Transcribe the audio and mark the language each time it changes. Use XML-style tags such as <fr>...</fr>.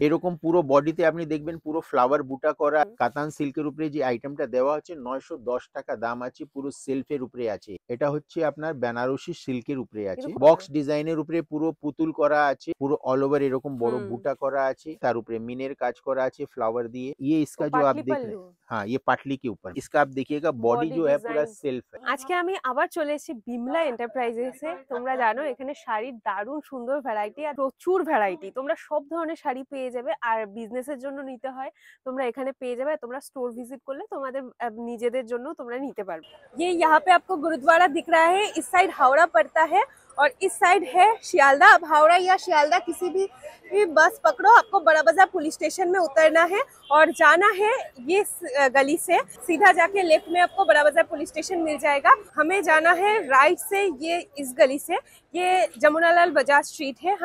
<bn>এরকম পুরো বডিতে আপনি দেখবেন পুরো ফ্লাওয়ার বুটা করা কাতান সিল্কের উপরে যে আইটেমটা দেওয়া হচ্ছে 910 টাকা দাম আছে, পুরো সেলফের উপরে আছে। এটা হচ্ছে আপনার বেনারসি সিল্কের উপরে আছে, বক্স ডিজাইনের উপরে পুরো পুতুল করা আছে, পুরো অল ওভার এরকম বড় বুটা করা আছে, তার উপরে মিনের কাজ করা আছে</bn> <hi>फ्लावर दिए। ये इसका जो आप देख रहे हैं, हाँ ये पाटली के ऊपर इसका आप देखिएगा बॉडी जो है पूरा सेल्फ है।</hi> <bn>আজকে আমি আবার চলে এসেছি বিমলা এন্টারপ্রাইজেসে। তোমরা জানো এখানে শাড়ির দারুণ সুন্দর ভ্যারাইটি আর প্রচুর ভ্যারাইটি, তোমরা সব ধরনের শাড়ি পেয়ে যাবে। আর বিজনেসের জন্য নিতে হয় তোমরা এখানে পেয়ে যাবে। তোমরা স্টোর ভিজিট করলে তোমাদের নিজেদের জন্য তোমরা নিতে পারবে।</bn> <hi>ये यहाँ पे आपको गुरुद्वारा दिख रहा है, इस साइड हावड़ा पड़ता है और इस साइड है शियालदा। अब हावड़ा या शियालदा किसी भी बस पकड़ो, आपको बड़ा बाजार पुलिस स्टेशन में उतरना है और जाना है ये गली से। सीधा जाके लेफ्ट में आपको बड़ा बाजार पुलिस स्टेशन मिल जाएगा। हमें जाना है राइट से, ये इस गली से, ये जमुनालाल बजाज स्ट्रीट है।</hi>